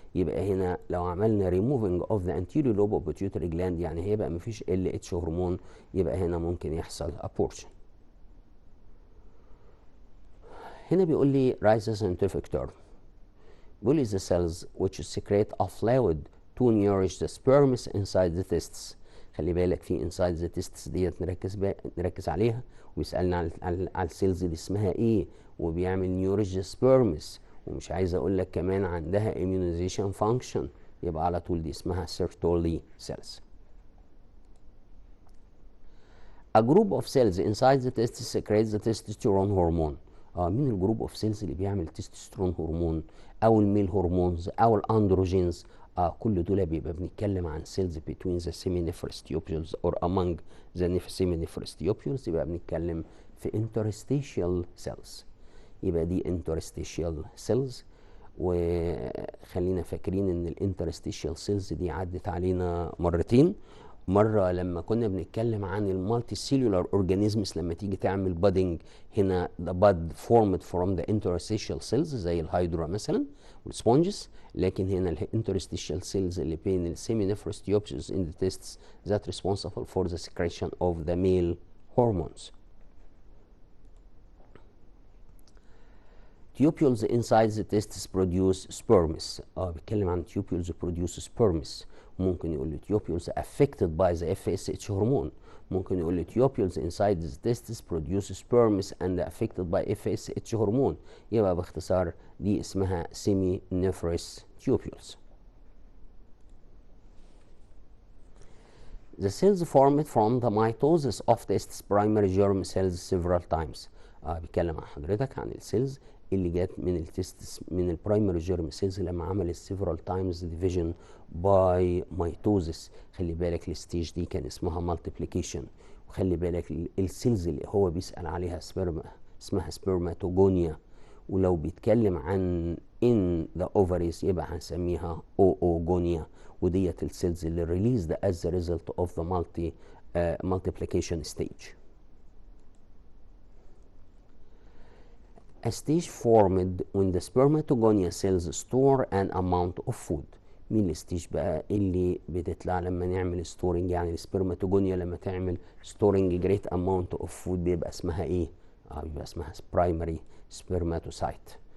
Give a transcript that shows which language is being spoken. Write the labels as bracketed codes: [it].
[ar] يبقى هنا لو عملنا [en] removing of the anterior lobe of pituitary gland [ar] يعني هيبقى مفيش ال اتش هرمون، يبقى هنا ممكن يحصل abortion. هنا بيقول لي [en] write the scientific term. بيقول لي the cells which secrete a fluid to nourish the sperms inside the testes. [ar] خلي بالك في inside the testes ديت نركز عليها، ويسألنا على السيلز دي اسمها ايه، وبيعمل nourish the sperms، ومش عايز اقول لك كمان عندها immunization function، يبقى على طول دي اسمها Sertoli cells. [en] A group of cells inside the testes secretes the testosterone hormone. [ar] مين الجروب اوف سيلز اللي بيعمل تستوستيرون هرمون او الميل هرمونز او الاندروجينز؟ كل دول بيبقى بنتكلم عن سيلز [en] between the seminiferous tubules [ar] or among the seminiferous tubules. يبقى بنتكلم في interstitial cells. يبقى دي interstitial cells. وخلينا فاكرين ان الانترستيشيال سيلز دي عدت علينا مرتين. مرة لما كنا بنتكلم عن المالتي سيلولار اورجانيزمز، لما تيجي تعمل بادنج هنا [en] the bud formed from the interstitial cells [ar] زي الهيدرا مثلا والسبونجز، لكن هنا الانترستيشيال سيلز اللي بين السيمينيفرس tubules [en] in the testes that responsible for the secretion of the male hormones. Tubules inside the testes produce sperms. بيتكلم عن tubules produce sperms. [ar] ممكن يقول لي [en] tubules affected by the FSH hormone. [ar] ممكن يقول لي [en] tubules inside the testes produce sperms and affected by FSH hormone. [ar] يبقى باختصار دي اسمها seminiferous tubules. [en] The cells formed from the mitosis of testes primary germ cells several times. [ar] بيتكلم عن حضرتك عن السيلز اللي جت من التستس من البرايمري جيرم سيلز لما عملت [en] several times division by mitosis. [ar] خلي بالك الستيج دي كان اسمها multiplication. وخلي بالك السيلز اللي هو بيسأل عليها اسمها سبرماتوجونيا. ولو بيتكلم عن [en] in the ovaries يبقى هنسميها oogonia، وديت السيلز اللي released as the result of the multiplication stage. A stage formed when the spermatogonia cells store an amount of food. [ar] مين الستيج بقى اللي بتطلع لما نعمل ستورنج؟ يعني السبرماتوجونيا لما تعمل [en] storing great amount of food [ar] بيبقى اسمها ايه؟ بيبقى اسمها برايمري سبرماتوسايت.